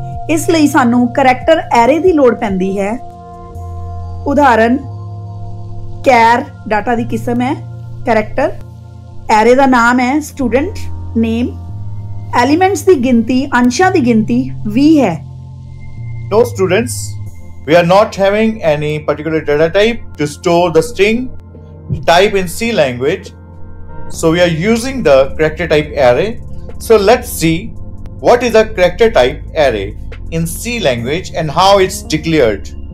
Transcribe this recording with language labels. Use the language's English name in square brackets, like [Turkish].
[Punjabi] ਇਸ ਲਈ ਸਾਨੂੰ ਕਰੈਕਟਰ ਐਰੇ ਦੀ ਲੋੜ ਪੈਂਦੀ ਹੈ। ਉਦਾਹਰਨ, ਕੈਰ ਡਾਟਾ ਦੀ ਕਿਸਮ ਹੈ, ਕਰੈਕਟਰ ਐਰੇ ਦਾ ਨਾਮ ਹੈ ਸਟੂਡੈਂਟ ਨੇਮ, ਐਲੀਮੈਂਟਸ ਦੀ ਗਿਣਤੀ, ਅੰਸ਼ਾਂ ਦੀ ਗਿਣਤੀ 20 ਹੈ। [English] No students, we are not having any particular data type to store the string type in C language, so we are using the character type array. So let's see what is a character type array in C language and how it's declared.